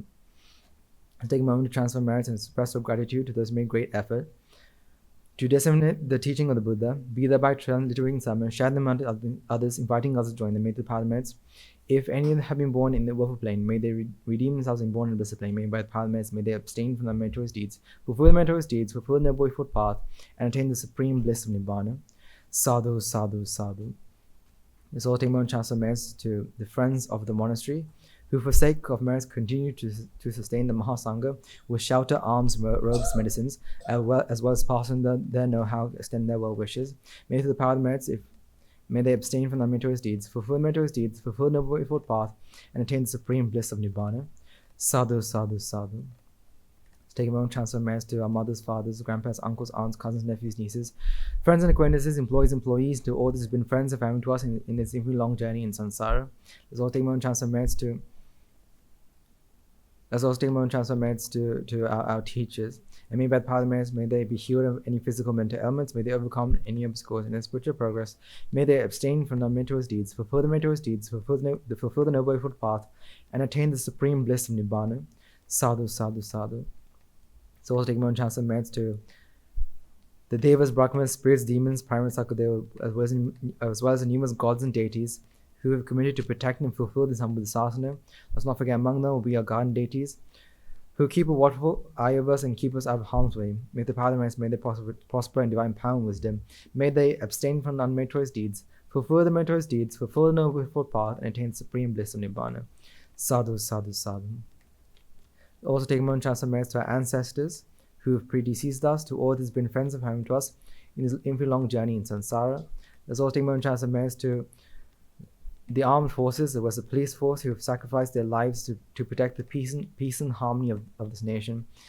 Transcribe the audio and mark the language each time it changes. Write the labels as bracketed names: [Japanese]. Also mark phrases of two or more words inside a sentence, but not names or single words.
[English] Let's take a moment to transfer merits and express our gratitude to those who made great effort to disseminate the teaching of the Buddha, be thereby transliterating some and share them among others, inviting others to join them. May the power of merits, if any of them have been born in the willful plane, may they redeem themselves and born in the blissed plane. May by the power of merits, may they abstain from the meritorious deeds, fulfill the meritorious deeds, fulfill the noble eightfold path, and attain the supreme bliss of Nibbana. [Pali] Sadhu, sadhu, sadhu. [English] Let's all take a moment to transfer merits to the friends of the monastery, who for sake of merits continue to sustain the Mahasangha with shelter, arms, robes, medicines, as well as passing their know-how, extend their well wishes. May through the power of the merits, may they abstain from the meritorious deeds, fulfill meritorious deeds, fulfill the noble eightfold path, and attain the supreme bliss of Nibbana. [Pali] Sadhu, sadhu, sadhu. [English] Let's take a moment to transfer merits to our mothers, fathers, grandparents, uncles, aunts, cousins, nephews, nieces, friends and acquaintances, employees, to all that has been friends and family to us in this infinitely long journey in samsara. Let's all take a moment to transfer merits to our teachers. And may by the power of the merits, may they be healed of any physical mental ailments, may they overcome any obstacles in their spiritual progress, may they abstain from the meritorious deeds, fulfill the meritorious deeds, fulfill the noble eightfold path, and attain the supreme bliss of Nibbana. [Pali] Sadhu, sadhu, sadhu. [English] So also take a moment to transfer merits to the Devas, Brahmas, spirits, demons, primates, Sakadeva, as well as the numerous gods and deities who have committed to protect and fulfill this humble sasana. Let's not forget, among them will be our garden deities, who keep a watchful eye of us and keep us out of harm's way. May the power of the merits, may they prosper in divine power and wisdom. May they abstain from the unmeritorious deeds, fulfill the meritorious deeds, fulfill the noble eightfold path, and attain supreme bliss of Nibbana. [Pali] Sadhu, sadhu, sadhu. [English] Also take a moment to transfer merits to our ancestors, who have predeceased us, to all that has been friends and family to us in this infinitely long journey in samsara. Let's also take a moment to transfer merits to the armed forces, there was the police force, who have sacrificed their lives to protect the peace and harmony of this nation.